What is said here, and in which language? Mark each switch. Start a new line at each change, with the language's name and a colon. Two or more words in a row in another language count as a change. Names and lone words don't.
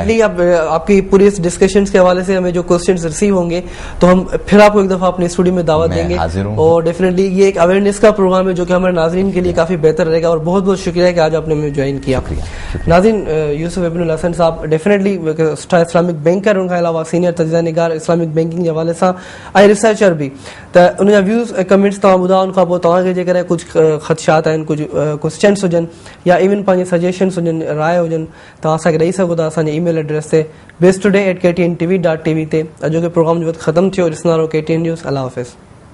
Urdu: ڈیفینیٹلی آپ کی پوری اس ڈسکشنز کے حوالے سے ہمیں جو
English: questions receive
Urdu: ہوں گے تو ہم پھر آپ کو ایک دفعہ اپنے اسٹوڈیو میں دعوت دیں گے, اور ڈیفینیٹلی یہ ایک اویئرنیس کا پروگرام ہے جو کہ ہمارے ناظرین کے لیے کافی بہتر رہے گا. اور بہت بہت شکریہ کہ آج آپ نے ہمیں جوائن کیا. ناظرین, یوسف ابن الحسن صاحب ڈیفینیٹلی اسلامک بینکر, ان کے علاوہ سینئر تجزیہ نگار اسلامک بینکنگ کے حوالے سے آئی ریسرچر بھی, تو
Sindhi: ان جا
English: views comments
Sindhi: تمام ॿुधा, उन खां पोइ तव्हांखे जेकर कुझु ख़दशात आहिनि, कुझु क्वेश्चन्स हुजनि या इवन पंहिंजे सजेशन्स हुजनि, राय हुजनि, तव्हां असांखे ॾेई सघो था असांजे ईमेल एड्रेस ते bestoday@ktntv.tv ते. अॼोके प्रोग्राम जो वक़्तु ख़तमु थियो. ॾिसंदा रहो KTN न्यूज़. अल्लाह हाफ़िज़.